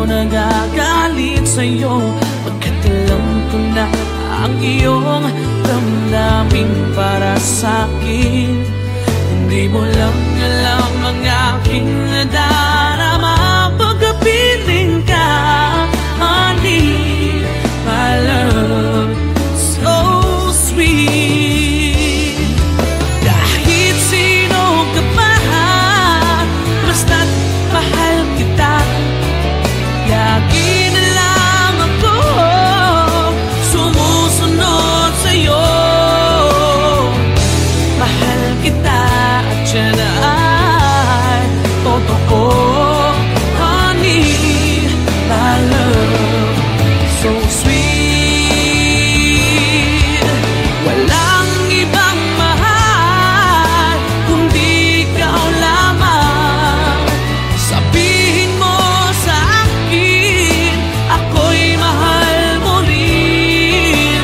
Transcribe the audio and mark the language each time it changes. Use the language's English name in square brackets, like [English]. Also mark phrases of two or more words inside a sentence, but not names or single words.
[Filipino] magagalit sa'yo, pagkat alam ko na ang iyong damdamin para sa'kin. Hindi mo lang alam ang aking nadarama pagkapiling ka, [English] honey, my love, so sweet. [Filipino] Kahit sino ka pa, basta't mahal kita, lagi na lang ako sumusunod sa'yo. Mahal kita at siya na ay totoo, [English] honey, my love, so sweet. [Filipino] Walang ibang mahal kundi ikaw lamang. Sabihin mo sa akin, ako'y mahal mo rin.